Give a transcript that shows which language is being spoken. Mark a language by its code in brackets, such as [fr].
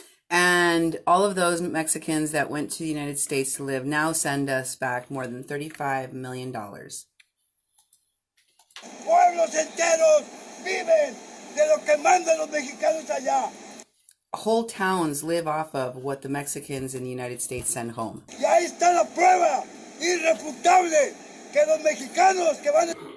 [en] And all of those Mexicans that went to the United States to live now send us back more than $35 million. [es] Pueblos enteros viven de lo que mandan los mexicanos allá. [en] Whole towns live off of what the Mexicans in the United States send home. [es] Y ahí está la prueba irrefutable que los mexicanos que van.